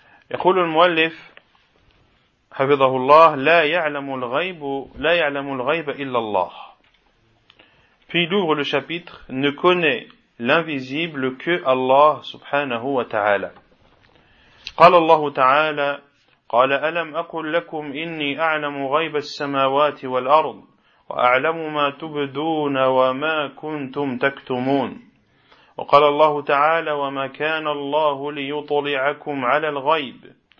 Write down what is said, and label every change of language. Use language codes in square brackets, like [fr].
[ar] يقول المؤلف حفظه الله لا يعلم الغيب لا يعلم الغيب إلا الله. [fr] Puis il ouvre le chapitre ne connaît l'invisible que Allah سبحانه وتعالى. [ar] قال الله تعالى قال ألم أقل لكم إني أعلم غيب السماوات والأرض وأعلم ما تبدون وما كنتم تكتمون. وقال الله تعالى وما كان الله ليطلعكم على الغيب.